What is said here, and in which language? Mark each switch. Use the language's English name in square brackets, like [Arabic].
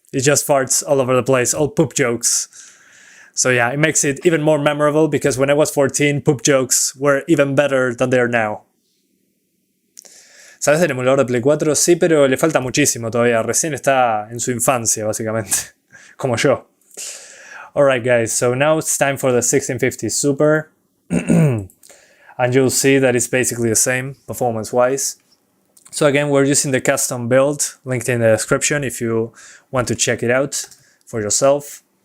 [English] He just farts all over the place, all poop jokes. So yeah, it makes it even more memorable, because when I was 14, poop jokes were even better than they are now. [Spanish] ¿Sabes del emulador de Play 4? Sí, pero le falta muchísimo todavía. Recién está en su infancia, básicamente. Como yo. [English] Alright guys, so now it's time for the 1650 Super. And you'll see that it's basically the same, performance-wise. So again, we're using the custom build, linked in the description if you want to check it out for yourself.